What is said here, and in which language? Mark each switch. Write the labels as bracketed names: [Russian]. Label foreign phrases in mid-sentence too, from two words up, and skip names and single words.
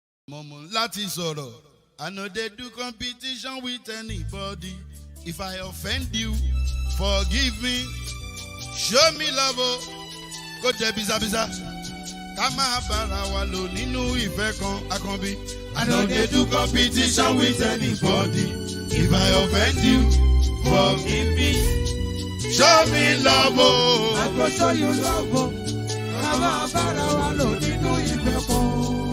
[Yoruba] Láti sọ̀rọ̀, [Nigerian Pidgin] I no dey do competition with anybody. If I offend you, forgive me. Show me love, go [Yoruba] jẹ bizabiza. Ká máa bára wa lò nínú ìfẹ́ kan Akànbí. [Nigerian Pidgin] I no dey do competition with anybody. If I offend you, forgive me. Show me love, I go show you love, [Yoruba] ká máa bára wa lò nínú ìfẹ́ kan.